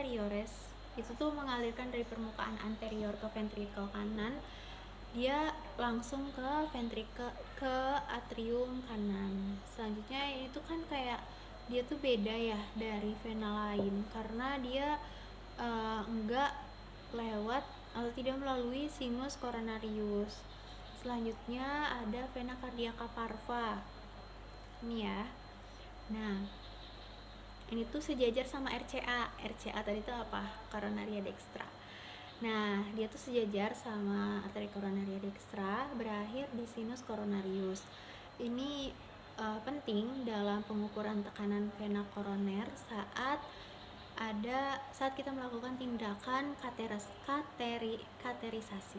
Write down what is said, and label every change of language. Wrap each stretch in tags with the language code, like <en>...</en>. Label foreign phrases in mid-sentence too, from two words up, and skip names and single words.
<id>Itu tuh mengalirkan dari permukaan anterior ke ventrikel kanan dia langsung ke ke atrium kanan. Selanjutnya itu kan kayak dia tuh beda ya dari vena lain karena dia enggak lewat atau tidak melalui sinus coronarius. Selanjutnya ada vena cardiaca parva. Ini ya. Nah, ini tuh sejajar sama RCA. RCA tadi itu apa? Coronaria dextra. Nah, dia tuh sejajar sama arteri coronaria dextra, berakhir di sinus coronarius. Ini penting dalam pengukuran tekanan vena koroner saat kita melakukan tindakan kateterisasi.</id>